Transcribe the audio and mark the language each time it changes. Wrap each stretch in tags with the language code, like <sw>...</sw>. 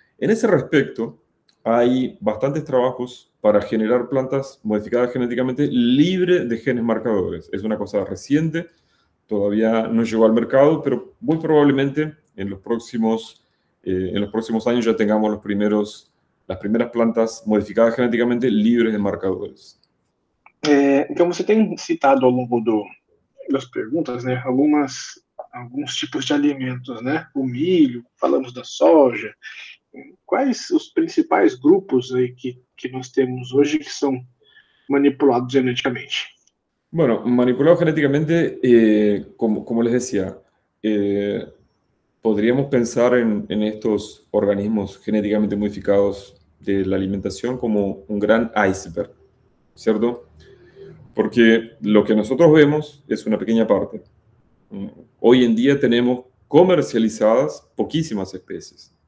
<es>En ese respecto, hay bastantes trabajos para generar plantas modificadas genéticamente libres de genes marcadores. Es una cosa reciente, todavía no llegó al mercado, pero muy probablemente en los próximos años ya tengamos las primeras plantas modificadas genéticamente libres de marcadores.</es> <pt>Então, você tem citado ao longo das perguntas, né, alguns tipos de alimentos, né? O milho, falamos da soja. Quais os principais grupos aí que nós temos hoje que são manipulados geneticamente?</pt> <es>Bueno, manipulados genéticamente, como les decía, podríamos pensar en estos organismos genéticamente modificados de la alimentación como un gran iceberg, ¿cierto? Porque lo que nosotros vemos es una pequeña parte. Hoy en día tenemos comercializadas poquísimas especies.</es>